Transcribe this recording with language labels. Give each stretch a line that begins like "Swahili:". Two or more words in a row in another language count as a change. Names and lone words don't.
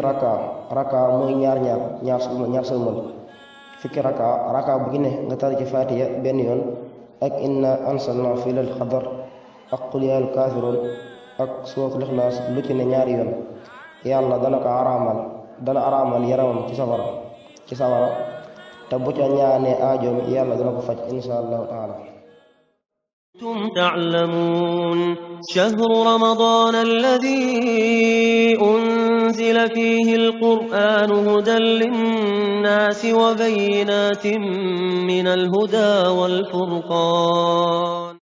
Wolof: rakka mooy ñaar sëlmal fukki rakka bu ci ne nga tari ci faatiya benn yoon ak
Arabic: إنا أنزلناه
Wolof: fi
Arabic: ليلة القدر
Wolof: ak
Arabic: قل يا أيها الكافرون
Wolof: ak
Arabic: سورة الإخلاص
Wolof: lu ci ne ñaari yoon yàlla dana ko araamal yaramam ci safara te bu ca ñaanee aajoom yàlla dana ko faj
Arabic: إن شاء الله تعالى. كنتم تعلمون شهر رمضان الذي أنزل فيه القرآن هدى للناس وبينات من الهدى والفرقان